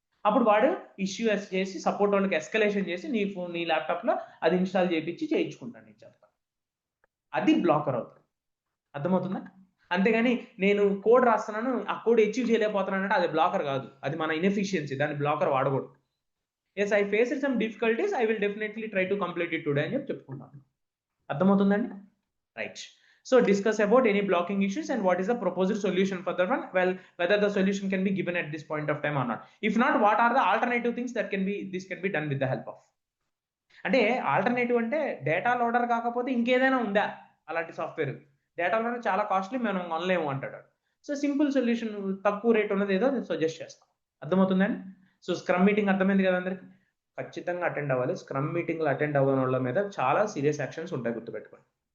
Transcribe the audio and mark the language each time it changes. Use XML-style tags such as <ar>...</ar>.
<te>అప్పుడు వాడు ఇష్యూ చేసి సపోర్ట్ వాళ్ళకి ఎస్కలేషన్ చేసి నీ ల్యాప్టాప్లో అది ఇన్స్టాల్ చేయించి చేయించుకుంటాను నేను చెప్తాను. అది బ్లాకర్ అవుతుంది. అర్థమవుతుందా? అంతేగాని నేను కోడ్ రాస్తున్నాను, ఆ కోడ్ అచీవ్ చేయలేకపోతున్నాను అంటే అది బ్లాకర్ కాదు, అది మన ఇన్ఎఫిషియన్సీ, దాన్ని బ్లాకర్ వాడకూడదు.</te> <en>yes, I faced some difficulties, I will definitely try to complete it today</en> <te>అని చెప్పుకుంటాను. అర్థమవుతుందండి? Right.</te> <en>So discuss about any blocking issues and what is the proposed solution for that one. Well, whether the solution can be given at this point of time or not. If not, what are the alternative things that this can be done with the help of.</en> <te>అంటే alternative అంటే data loader కాకపోతే ఇంకేదైనా ఉందా అలాంటి software? Data loader చాలా costly, మనం కొనలేము అంటాడు. So simple solution, తక్కువ రేట్ ఉన్నది ఏదో నేను సజెస్ట్ చేస్తాను. అర్థమవుతుందండి? సో స్క్రమ్ మీటింగ్ అర్థమైంది కదా అందరికి? ఖచ్చితంగా అటెండ్ అవ్వాలి. స్క్రమ్ మీటింగ్లో అటెండ్ అవ్వని వాళ్ళ మీద చాలా సీరియస్ యాక్షన్స్ ఉంటాయి, గుర్తుపెట్టుకోండి.</te>